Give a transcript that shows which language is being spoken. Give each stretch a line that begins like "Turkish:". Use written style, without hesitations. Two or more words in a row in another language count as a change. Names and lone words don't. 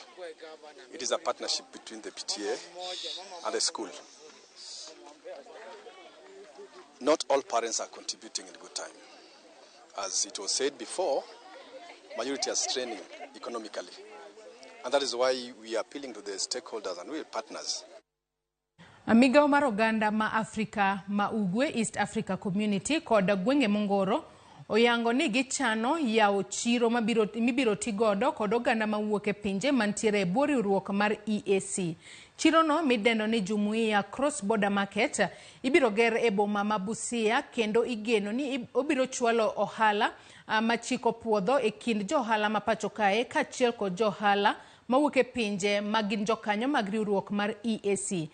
English: It is a partnership between the PTA and the school. Not all parents are contributing in good time. As it was said before, majority are straining economically. And that is why we are appealing to the stakeholders and we are partners.
Luo (Kenya and Tanzania): Migao mar oganda ma Afrika ma Ugwe, East Africa Community, koda gwenge mongoro, oyango ni gichano yao chiro mibiro tigodo kod oganda mawuok e pinje mantiere e bwo riwruok mar EAC. Chiro no midendo ni Jumuiya Cross Border Market ibiro ger e boma ma Busia kendo igeno ni obiro chwalo ohala machiko puodho e kind johala ma pacho kae kaachiel kod johala mawuok e pinje magin jokanyo mag riwruok mar EAC.